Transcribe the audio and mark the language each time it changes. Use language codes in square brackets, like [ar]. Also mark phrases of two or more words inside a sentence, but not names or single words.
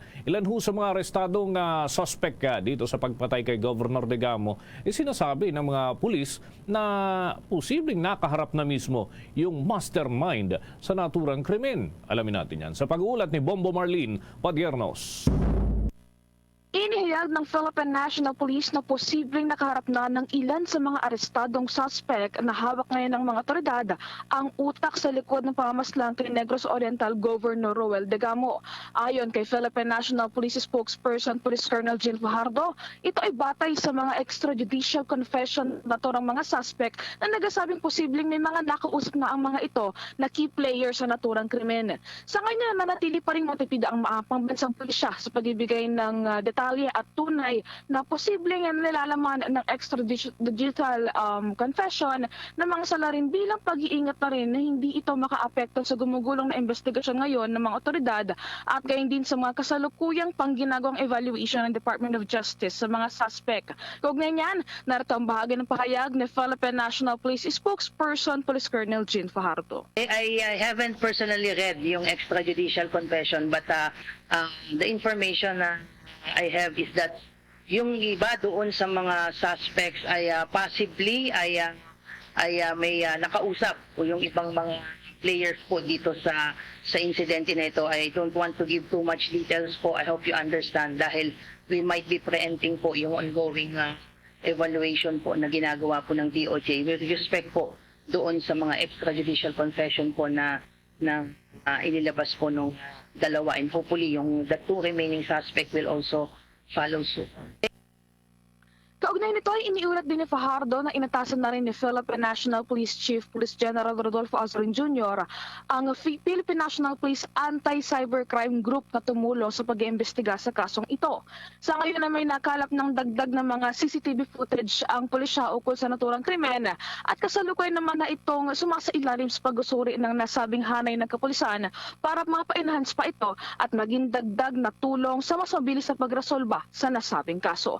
[tl] Ilan ho sa mga arestadong suspect dito sa pagpatay kay Governor Digamo, sinasabi ng mga pulis na posibleng nakaharap na mismo yung mastermind sa naturang krimen. Alamin natin yan sa pag-uulat ni Bombo Marlene Padiernos. Inihayag ng Philippine National Police na posibleng nakaharap na ng ilan sa mga arestadong suspect na hawak ngayon ng mga otoridad ang utak sa likod ng pamamaslang kay Negros Oriental Governor Roel Digamo. Ayon kay Philippine National Police spokesperson Police Colonel Jean Fajardo, ito ay batay sa mga [en] extrajudicial confession [tl] na to ng mga suspect na nagsasabing posibleng may mga nakausap na ang mga ito na [en] key players [tl] sa naturang krimen. Sa ngayon, manatili pa rin matipid ang pambansang pulisya sa pagbibigay ng detalye at tunay na posibleng nilalaman ng [en] extradigital confession [tl] ng mga salarin bilang pag-iingat na rin na hindi ito makaapekto sa gumugulong na investigasyon ngayon ng mga otoridad at gayon din sa mga kasalukuyang pangginagawang evaluation ng Department of Justice sa mga suspect. Kaugnay niyan, narito ang bahagi ng pahayag ni Philippine National Police spokesperson Police Colonel Jean Fajardo. [en] I haven't personally read yung extrajudicial confession, but the information I have is that [tl] yung iba doon sa mga suspects ay possibly ay may nakausap o yung ibang mga players po dito sa insidente na ito. [en] I don't want to give too much details po. I hope you understand dahil we might be preempting po yung ongoing evaluation po [tl] na ginagawa po ng [en] DOJ with respect [tl] po doon sa mga [en] extrajudicial confession [tl] po na inilabas po nung dalawa, [en] and hopefully the two remaining suspect will also follow suit. [tl] Kaugnay nito ay iniulat din ni Fajardo na inatasan na rin ni Philippine National Police Chief Police General Rodolfo Azorin Jr. ang Philippine National Police Anti-Cybercrime Group na tumulong sa pag-iimbestiga sa kasong ito. Sa ngayon na may nakalap ng dagdag na mga [en] CCTV footage [tl] ang pulisya ukol sa naturang krimen at kasalukuyan naman na itong sumasailalim sa pag-usuri ng nasabing hanay ng kapulisan para mapa-enhance pa ito at maging dagdag na tulong sa mas mabilis na pagresolba sa nasabing kaso.